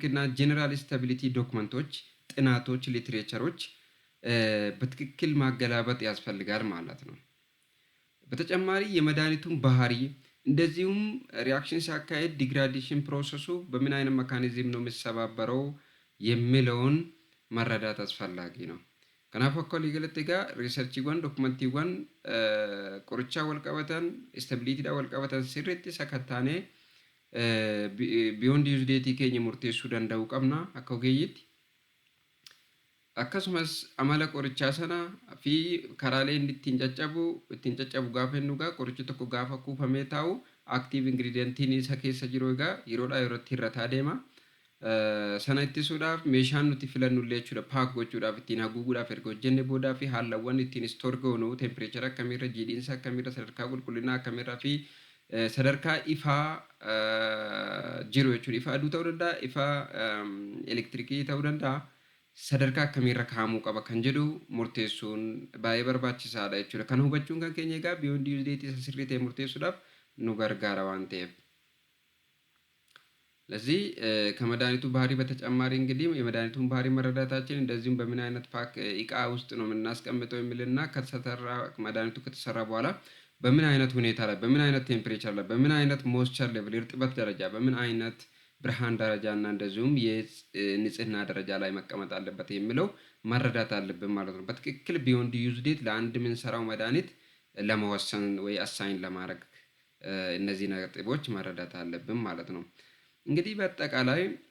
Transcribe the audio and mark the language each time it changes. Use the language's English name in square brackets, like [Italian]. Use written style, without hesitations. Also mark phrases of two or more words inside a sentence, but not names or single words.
[Amharic] እና [English] general stability [Amharic] ዶክመንቶች፣ ጥናቶች፣ ሊትሬቸሮች በትክክል ማገላበጥ ያስፈልጋል ማለት ነው። በተጨማሪ የመድኃኒቱን ባህሪ እንደዚሁም ሪአክሽን ሲያካሄድ [English] degradation process [Amharic] በምን አይነት ሜካኒዝም ነው የሚሰባበረው የሚለውን መረዳት አስፈላጊ ነው። [Oromo] kanaafuu akka waliigalatti egaa riisarchiiwwan dokumantiiwwan qorichaa wal qabatan stabiliitiidhaan wal qabatan sirriitti sakattaanee [English] beyond use date [Oromo] keenya murteessuu danda'uu qabna akka ogeeyyitti. Akkasumas amala qorichaa sana fi karaalee inni ittiin caccabu gaafa inni dhugaa qorichi tokko gaafa kuufamee taa'u [English] active ingredientiin [Oromo] isa keessa jiru egaa yeroodhaa yerootti hir'ataa deema. Sana ittisuudhaaf meeshaan nuti filannu illee jechuudha paak gochuudhaaf ittiin haguuguudhaaf erga hojjenne boodaa fi haalawwan ittiin stoor goonu tempereechara akkamiirra jiidhiinsa akkamiirra sadarkaa qulqullinaa akkamiirraa fi sadarkaa ifaa jiru jechuudha ifa aduu ta'uu danda'a ifa elektirikii ta'uu danda'a sadarkaa akkamiirra kaa'amuu qaba kan jedhu murteessuun baay'ee barbaachisaadha jechuudha kan hubachuun kan keenya egaa [English] beyond use date [Oromo] isa sirrii ta'e murteessuudhaaf nu gargaara waan ta'eef. [Amharic] ለዚህ ከመድኃኒቱ ባህሪ በተጨማሪ እንግዲህ የመድኃኒቱን ባህሪ መረዳታችን እንደዚሁም በምን አይነት ፓክ እቃ ውስጥ ነው የምናስቀምጠው የሚልና ከተሰራ መድኃኒቱ ከተሰራ በኋላ በምን አይነት ሁኔታ ላይ በምን አይነት ቴምፕሬቸር ላይ በምን አይነት [English] moisture level [Amharic] እርጥበት ደረጃ በምን አይነት ብርሃን ደረጃ እና እንደዚሁም የንጽህና ደረጃ ላይ መቀመጥ አለበት የሚለው መረዳት አለብን ማለት ነው። በትክክል [English] beyond use date [Amharic] ለአንድ የምንሰራው መድኃኒት ለመወሰን ወይ አሳይን ለማድረግ እነዚህ ነጥቦች መረዳት አለብን ማለት ነው። እንግዲህ በአጠቃላይ